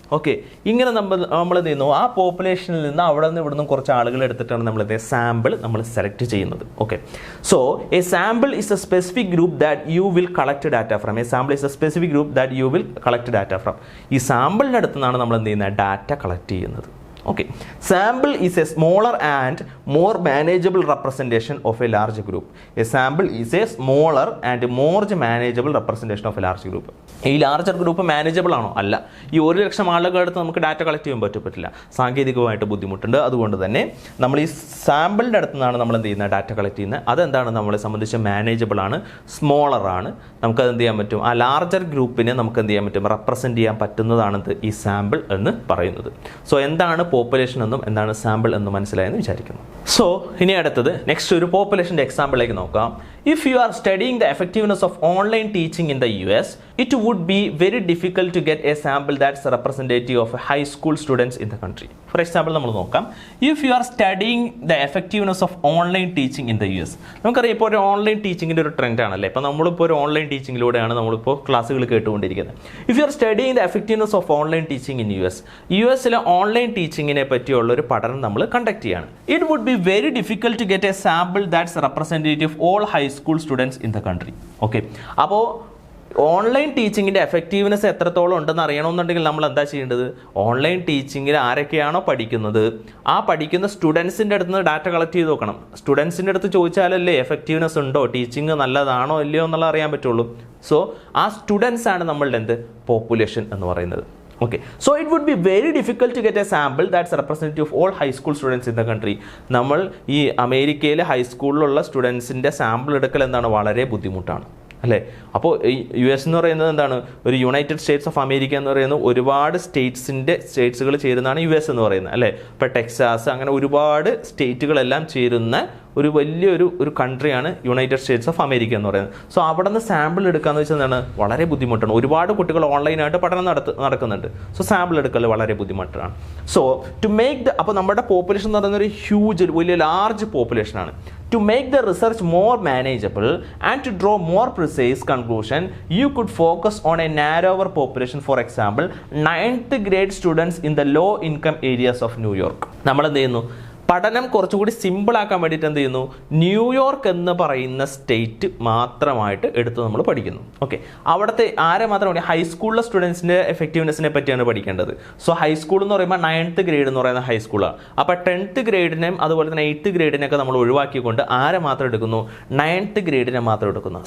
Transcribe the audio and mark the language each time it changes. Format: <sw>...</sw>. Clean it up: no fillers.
<ml>Okay, ഇങ്ങനെ നമ്മൾ എന്ത് ചെയ്യുന്നു? ആ പോപ്പുലേഷനിൽ നിന്ന് അവിടെ നിന്ന് ഇവിടെ നിന്നും കുറച്ച് ആളുകൾ എടുത്തിട്ടാണ് നമ്മൾ സാമ്പിൾ നമ്മൾ സെലക്ട് ചെയ്യുന്നത്.</ml> <en>Okay, so a sample is a specific group that you will collect data from. A sample is a specific group that you will collect data from.</en> <ml>ഈ സാമ്പിളിൻ്റെ അടുത്ത് നിന്നാണ് നമ്മൾ എന്ത് ചെയ്യുന്നത്? ഡാറ്റ കളക്ട് ചെയ്യുന്നത്.</ml> <en>Okay, sample is a smaller and more manageable representation of a large group. A sample is a smaller and more manageable representation of a large group.</en> <ml>ഈ larger group manageable ആണോ? അല്ല. ഈ 1,00,000 ആളുകളുടെ അടുത്ത് നമുക്ക് data collect ചെയ്യാൻ പറ്റില്ല, സാങ്കേതികമായിട്ട് ബുദ്ധിമുട്ടുണ്ട്. അതുകൊണ്ട് തന്നെ നമ്മൾ ഈ സാമ്പിളിൻ്റെ അടുത്ത് നിന്നാണ് നമ്മൾ എന്ത് ചെയ്യുന്നത്? ഡാറ്റ കളക്ട് ചെയ്യുന്നത്. അതെന്താണ് നമ്മളെ സംബന്ധിച്ച്? മാനേജബിൾ ആണ്, സ്മോളർ ആണ്. നമുക്കത് എന്ത് ചെയ്യാൻ പറ്റും? ആ ലാർജർ ഗ്രൂപ്പിനെ നമുക്ക് എന്ത് ചെയ്യാൻ പറ്റും? റെപ്രസെൻറ്റ് ചെയ്യാൻ പറ്റുന്നതാണത് ഈ സാമ്പിൾ എന്ന് പറയുന്നത്. സോ എന്താണ് പോപ്പുലേഷൻ എന്നും എന്താണ് സാമ്പിൾ എന്നും മനസ്സിലായെന്ന് വിചാരിക്കുന്നു. സോ ഇനി അടുത്തത് നെക്സ്റ്റ് ഒരു പോപ്പുലേഷൻ്റെ എക്സാമ്പിളിലേക്ക് നോക്കാം.</ml> <en>If you are studying the effectiveness of online teaching in the US, it would be very difficult to get a sample that's representative of high school students in the country. For example,</en> <ml>നമ്മൾ നോക്കാം.</ml> <en>If you are studying the effectiveness of online teaching in the US,</en> <ml>നമുക്കറിയാം ഇപ്പോൾ ഒരു online ടീച്ചിങ്ങിൻ്റെ ഒരു trend ആണല്ലേ. ഇപ്പോൾ നമ്മളിപ്പോൾ ഒരു ഓൺലൈൻ ടീച്ചിങ്ങിലൂടെയാണ് നമ്മളിപ്പോൾ ക്ലാസ്സുകൾ കേട്ടുകൊണ്ടിരിക്കുന്നത്.</ml> <en>If you are studying the effectiveness of online teaching in US,</en> <ml>യുഎസിലെ ഓൺലൈൻ ടീച്ചിങ്ങിനെ പറ്റിയുള്ള ഒരു പഠനം നമ്മൾ കണ്ടക്ട് ചെയ്യാണ്.</ml> <en>It would be very difficult to get a sample that's representative of all high school students in the country.</en> <ml>Okay, അപ്പോൾ online ടീച്ചിങ്ങിൻ്റെ effectiveness എത്രത്തോളം ഉണ്ടെന്ന് അറിയണമെന്നുണ്ടെങ്കിൽ നമ്മൾ എന്താ ചെയ്യേണ്ടത്? ഓൺലൈൻ ടീച്ചിങ്ങിൽ ആരൊക്കെയാണോ പഠിക്കുന്നത് ആ പഠിക്കുന്ന സ്റ്റുഡൻസിൻ്റെ അടുത്ത് നിന്ന് ഡാറ്റ കളക്ട് ചെയ്ത് നോക്കണം. സ്റ്റുഡൻസിൻ്റെ അടുത്ത് ചോദിച്ചാലല്ലേ എഫക്റ്റീവ്നെസ് ഉണ്ടോ, ടീച്ചിങ് നല്ലതാണോ ഇല്ലയോ എന്നുള്ളത് അറിയാൻ പറ്റുള്ളൂ. സോ ആ സ്റ്റുഡൻസ് ആണ് നമ്മളുടെ പോപ്പുലേഷൻ എന്ന് പറയുന്നത്. Okay, so it would be very difficult to get a sample that's representative of all high school students in the country. നമ്മൾ ഈ അമേരിക്കയിലെ ഹൈസ്കൂളിലുള്ള സ്റ്റുഡൻസിൻ്റെ സാമ്പിൾ എടുക്കൽ എന്താണ്, വളരെ ബുദ്ധിമുട്ടാണ് അല്ലേ. അപ്പോൾ US എന്ന് പറയുന്നത് എന്താണ്, ഒരു യുണൈറ്റഡ് സ്റ്റേറ്റ്സ് ഓഫ് അമേരിക്ക എന്ന് പറയുന്നത് ഒരുപാട് സ്റ്റേറ്റ്സുകൾ ചേരുന്നതാണ് US എന്ന് പറയുന്നത് അല്ലേ. ഇപ്പോൾ ടെക്സാസ് അങ്ങനെ ഒരുപാട് സ്റ്റേറ്റുകളെല്ലാം ചേരുന്ന ഒരു വലിയൊരു കൺട്രിയാണ് യുണൈറ്റഡ് സ്റ്റേറ്റ്സ് ഓഫ് അമേരിക്ക എന്ന് പറയുന്നത്. സോ അവിടെ നിന്ന് സാമ്പിൾ എടുക്കാന്ന് വെച്ചാൽ എന്താണ്, വളരെ ബുദ്ധിമുട്ടാണ്. ഒരുപാട് കുട്ടികൾ ഓൺലൈനായിട്ട് പഠനം നടക്കുന്നുണ്ട്. സോ സാമ്പിൾ എടുക്കൽ വളരെ ബുദ്ധിമുട്ടാണ്. സോ ടു മേക്ക് അപ്പോൾ നമ്മുടെ പോപ്പുലേഷൻ എന്ന് പറയുന്ന ഒരു ഹ്യൂജ്, വലിയ large പോപ്പുലേഷനാണ്.</ml> <en>To make the research more manageable and to draw more precise conclusion, you could focus on a narrower population. For example, 9th grade students in the low income areas of New York.</en> <ml>നമ്മൾ എന്ത് ചെയ്യുന്നു, പഠനം കുറച്ചുകൂടി സിമ്പിളാക്കാൻ വേണ്ടിയിട്ട് എന്ത് ചെയ്യുന്നു, New York എന്ന് പറയുന്ന സ്റ്റേറ്റ് മാത്രമായിട്ട് എടുത്ത് നമ്മൾ പഠിക്കുന്നു. ഓക്കെ, അവിടുത്തെ ആരെ മാത്രമാണ്, ഹൈസ്കൂളിലെ സ്റ്റുഡൻസിൻ്റെ എഫക്റ്റീവ്നെസ്സിനെ പറ്റിയാണ് പഠിക്കേണ്ടത്. സോ ഹൈസ്കൂൾ എന്ന് പറയുമ്പോൾ 9th ഗ്രേഡ് എന്ന് പറയുന്ന ഹൈസ്കൂളാണ്. അപ്പോൾ 10th ഗ്രേഡിനെയും അതുപോലെ തന്നെ 8th ഗ്രേഡിനെയൊക്കെ നമ്മൾ ഒഴിവാക്കിക്കൊണ്ട് ആരെ മാത്രം എടുക്കുന്നു, 9th ഗ്രേഡിനെ മാത്രം എടുക്കുന്നു.</ml>